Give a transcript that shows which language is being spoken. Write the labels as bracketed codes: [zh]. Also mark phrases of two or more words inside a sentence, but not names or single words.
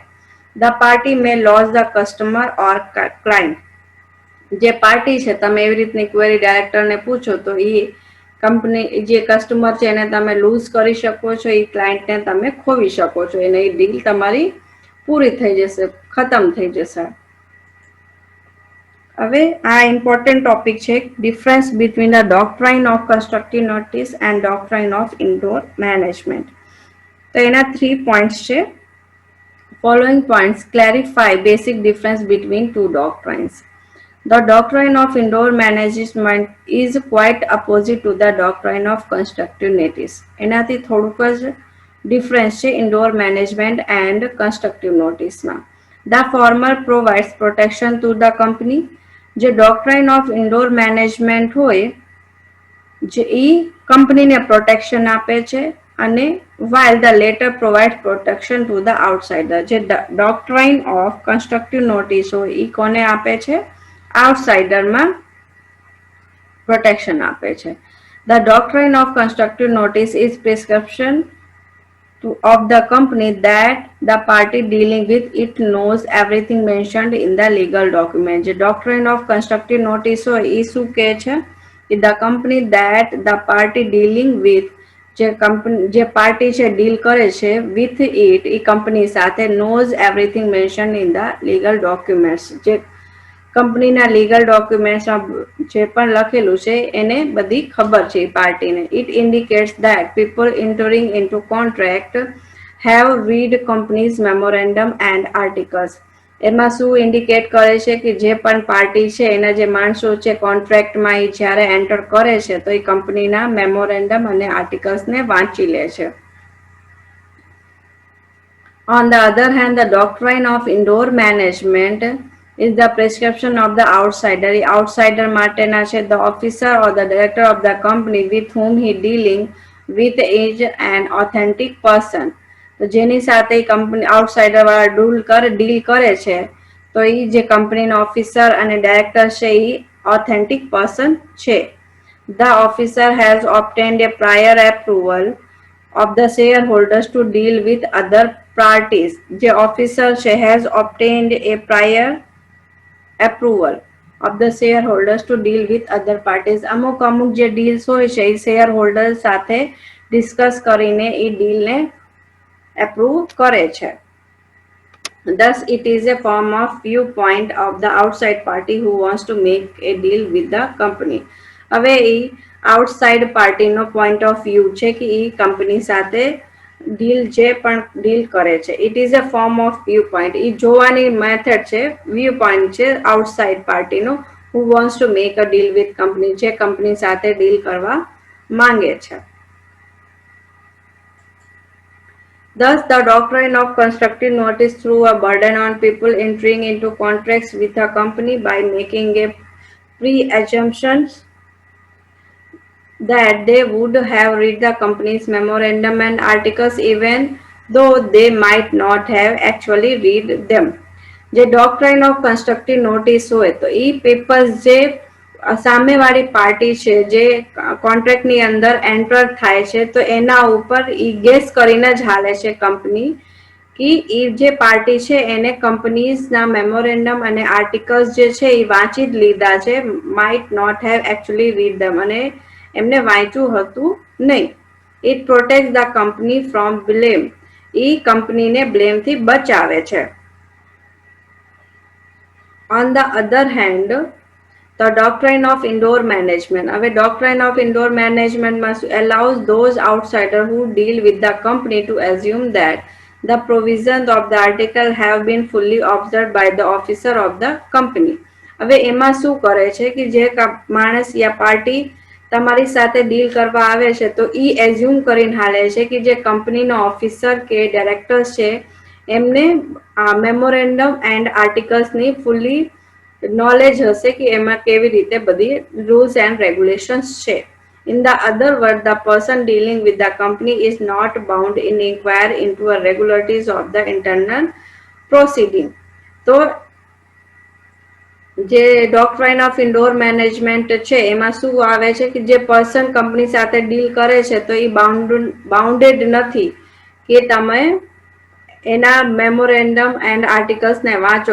[en] The party may lose the customer or client, [gu] જે પાર્ટી છે તમે એવી રીતની ક્વેરી ડાયરેક્ટરને પૂછો તો એ કંપની જે કસ્ટમર છે એને તમે લૂઝ કરી શકો છો, એ ક્લાયન્ટને તમે ખોવી શકો છો, એને એ ડીલ તમારી પૂરી થઈ જશે, ખતમ થઈ જશે. હવે આ [en] important topic છે, difference between the doctrine of constructive notice and doctrine of indoor management. [gu] તો એના 3 પોઈન્ટ્સ છે. [en] Following points clarify basic difference between two doctrines. The doctrine of indoor management is quite opposite to the doctrine of constructive notice. [gu] એનાથી થોડુંક જ ડિફરન્સ છે [en] indoor management and constructive noticeમાં. The former provides protection to the company. જે doctrine of indoor management [gu] હોય જે એ કંપનીને પ્રોટેક્શન આપે છે અને [en] while the later provides protection to the outsider. [gu] જે [en] doctrine of constructive notice [gu] હોય એ કોને આપે છે? આઉટસાઇડરમાં પ્રોટેક્શન આપે છે. [en] The doctrine of constructive notice is prescription of the company that the party dealing with it knows everything mentioned in the legal document. [gu] જે [en] doctrine of constructive notice [gu] હોય એ શું કહે છે? [en] The company that the party dealing with [gu] જે પાર્ટી છે ડીલ કરે છે [en] with it [gu] એ કંપની સાથે [en] knows everything mentioned in the legal documents. [gu] જે કંપનીના લીગલ ડોક્યુમેન્ટ્સમાં જે પણ લખેલું છે એને બધી ખબર છે એ પાર્ટીને. [en] It indicates that people entering into contract have read companies memorandum and articles. [gu] એમાં શું ઇન્ડિકેટ કરે છે કે જે પણ પાર્ટી છે એના જે માણસો છે કોન્ટ્રાક્ટમાં એ જ્યારે એન્ટર કરે છે તો એ કંપનીના મેમોરેન્ડમ અને આર્ટિકલ્સને વાંચી લે છે. [en] On the other hand, the doctrine of indoor management is the prescription of the outsider. Outsider [gu] માટેના છે [en] the officer or the director of the company with whom he dealing with is an authentic person. [gu] તો જેની સાથે કંપની આઉટસાઇડર વાળા ડીલ કરે છે તો એ જે કંપનીનો ઓફિસર અને ડાયરેક્ટર છે એ [en] authentic person [gu] છે. [en] The officer has obtained a prior approval of the shareholders to deal with other parties. [gu] જે ઓફિસર છે [en] has obtained a prior approval of the shareholders to deal with other parties. [gu] અમુક જે ડીલ્સ હોય છે એ [en] share holder [gu] સાથે ડિસ્કસ કરીને એ ડીલને એપ્રૂવ કરે છે. [en] Thus, it is a form of viewpoint of the outside party who wants to make a deal with the company. [gu] હવે એ આઉટસાઇડ પાર્ટીનો [en] point of view [gu] છે કે એ કંપની સાથે જે પણ ડીલ કરે છે. [en] It is a form of view point. [gu] એ જોવાની મેથડ છે, [en] view point [gu] છે આઉટસાઇડ પાર્ટીનો [en] who wants to make a deal with company, [gu] જે કંપની સાથે ડીલ કરવા માંગે છે. [en] Thus, the doctrine of constructive notice threw a burden on people entering into contracts with a company by making a pre-assumption that they would have read the company's memorandum and articles even though they might not have actually read them. [gu] જે [en] doctrine of constructive notice [gu] હોય તો એ પેપર્સ જે સામેવાળી પાર્ટી છે જે કોન્ટ્રાક્ટની અંદર એન્ટર થાય છે તો એના ઉપર એ ગેસ કરીને જ હાલે છે કંપની કે એ જે પાર્ટી છે એને કંપનીઝના મેમોરેન્ડમ અને આર્ટિકલ્સ જે છે એ વાંચી જ લીધા છે, [en] might not have actually read them, [gu] અને એમને વાંચ્યું હતું નહીં. [en] It protect the company from blame. [gu] એ કંપનીને બ્લેમથી બચાવે છે. [en] On the other hand, the doctrine of indoor management. હવે doctrine of indoor management allows those outsiders who deal with the company to assume that the provisions of the article have been fully observed by the officer of the company. [gu] હવે એમાં શું કરે છે કે જે માણસ યા પાર્ટી તમારી સાથે ડીલ કરવા આવે છે તો એ એઝ્યુમ કરીને હાલે છે કે જે કંપનીનો ઓફિસર કે ડાયરેક્ટર છે એમને [en] memorandum and articlesની fully knowledge [gu] હશે કે એમાં કેવી રીતે બધી [en] rules and regulations [gu] છે. [en] In the other word, the person dealing with the company is not bound in inquire into the regularities of the internal proceeding. [gu] તો જે [en] doctrine of indoor management [gu] છે એમાં શું આવે છે કે જે પર્સન કંપની સાથે ડીલ કરે છે તો એ બાઉન્ડેડ નથી કે તમે એના [en] memorandum and articlesને [gu] વાંચો.